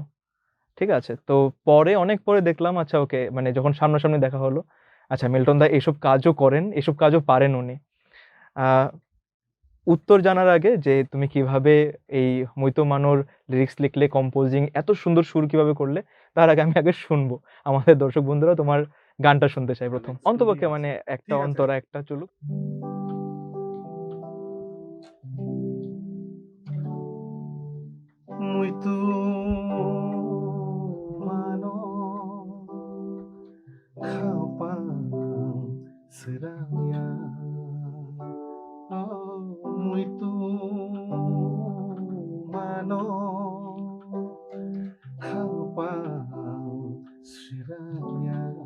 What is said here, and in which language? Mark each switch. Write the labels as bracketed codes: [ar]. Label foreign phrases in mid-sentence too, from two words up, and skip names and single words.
[bn] ঠিক আছে, তো পরে অনেক পরে দেখলাম আচ্ছা ওকে, মানে যখন সামনাসামনি দেখা হলো, আচ্ছা মিল্টন দা এইসব কাজও করেন, এইসব কাজও পারেন উনি। উত্তর জানার আগে যে তুমি কিভাবে এই মৈতো মানুর লিরিক্স লিখলে, কম্পোজিং এত সুন্দর সুর কিভাবে করলে, তার আগে আমি শুনবো। আমাদের দর্শক বন্ধুরা তোমার গানটা শুনতে চাই প্রথম, শুনি অন্তপক্ষে আছে। মানে একটা ঠিক আছে। অন্তরা একটা চলুক। [trp] Muito mano kapang serangnya, oh muito mano kapang serangnya,